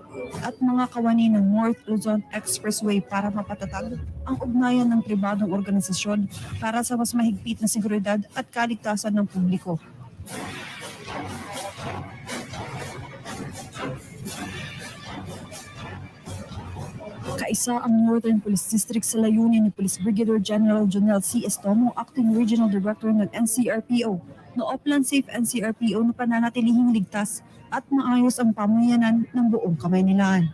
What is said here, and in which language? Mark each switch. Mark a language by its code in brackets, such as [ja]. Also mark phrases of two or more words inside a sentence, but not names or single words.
[tl] at mga kawani ng North Luzon Expressway para mapatatag ang ugnayan ng pribadong organisasyon para sa mas mahigpit na seguridad at kaligtasan ng publiko. Kaisa ang Northern Police District sa layunin ni Police Brigadier General Jonel C. Estomo, Acting Regional Director ng NCRPO, na Oplan Safe NCRPO na pananatilihing ligtas at maayos ang pamayanan ng buong Kamaynilaan.